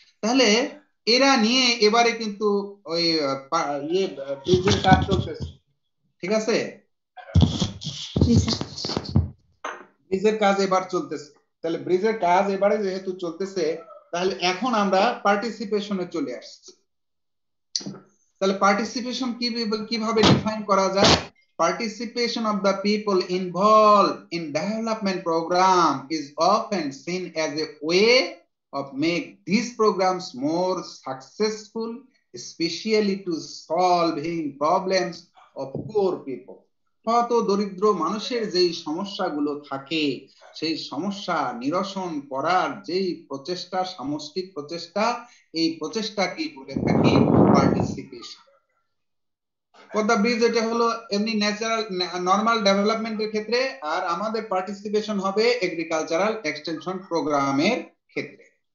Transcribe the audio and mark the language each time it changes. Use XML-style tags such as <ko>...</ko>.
<bn>তাহলে এরা নিয়ে এবারে কিন্তু ওই ব্রিজের কাজ চলতেছে, ঠিক আছে? জি স্যার। ব্রিজের কাজ এবার চলতেছে। তাহলে ব্রিজের কাজ এবারে যেহেতু চলতেছে, তাহলে এখন আমরা পার্টিসিপেশনে চলে আসছি। তাহলে পার্টিসিপেশন কিভাবে ডিফাইন করা যায়?</bn> <en>Participation of the people involved in development program is often seen as a way of make these programs more successful, especially to solving problems of poor people.</en> <bn>হত দরিদ্র মানুষের যেই সমস্যাগুলো থাকে, সেই সমস্যা নিরসন করার যেই প্রচেষ্টা, সামষ্টিক প্রচেষ্টা, এই প্রচেষ্টাকে বলে থাকি পার্টিসিপেশন। পদ্মা ব্রিজ এটা হলো এমনি ন্যাচারাল নরমাল ডেভেলপমেন্টের ক্ষেত্রে, আর আমাদের পার্টিসিপেশন হবে এগ্রিকালচারাল এক্সটেনশন প্রোগ্রামের ক্ষেত্রে।</bn>